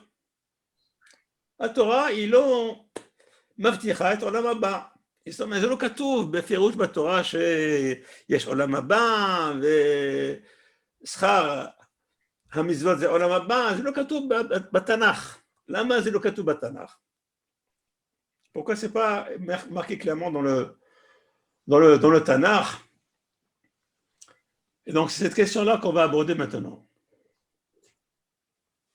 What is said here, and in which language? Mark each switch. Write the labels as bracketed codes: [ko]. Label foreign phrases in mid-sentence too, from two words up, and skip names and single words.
[fr] La Torah, ils l'ont [he] מבטיחה את עולם הבא. זאת אומרת, זה לא כתוב בפירוש בתורה שיש עולם הבא ושכר המצוות זה עולם הבא, זה לא כתוב בתנ"ך. למה זה לא כתוב בתנ"ך? [fr] Pourquoi c'est pas marqué clairement dans le Tanakh? Et donc c'est cette question-là qu'on va aborder maintenant.